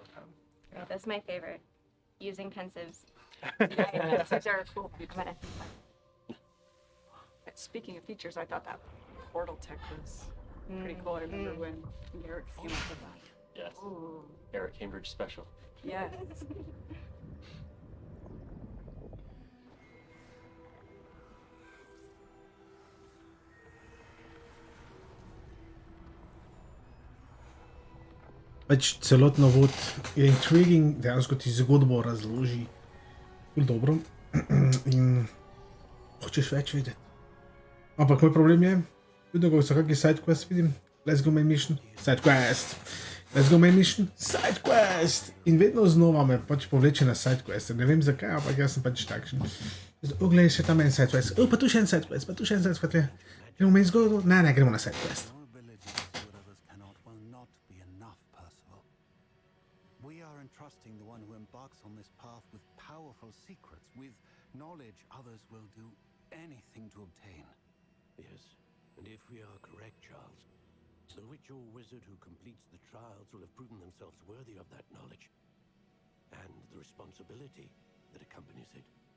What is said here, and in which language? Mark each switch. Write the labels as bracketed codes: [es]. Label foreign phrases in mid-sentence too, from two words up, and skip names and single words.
[en] Yeah, that's my favorite. Using pensives. Pensives are cool. Speaking of features, I thought that portal tech was pretty cool. I remember when Eric came up with that. Yes. Ooh. Eric Cambridge special. Yes. [sl] Pač celotno vod je intriguing, dejansko ti zgodbo razloži ful dobro in hočeš več vedeti. Ampak moj problem je, vedno ko se kakšen sidequest vidim, [en] let's go main mission, sidequest, let's go main mission, [sl] sidequest in vedno znova me pač povleče na sidequest, ne vem zakaj, ampak jaz sem pač takšen. Oglej, še tam en sidequest, pa tu še en sidequest, pa tu še en sidequest, gremo main zgodbo, ne, gremo na sidequest. [en] Trusting the one who embarks on this path with powerful secrets, with knowledge others will do anything to obtain. Yes, and if we are correct, Charles, the witch or wizard who completes the trials will have proven themselves worthy of that knowledge and the responsibility that accompanies it.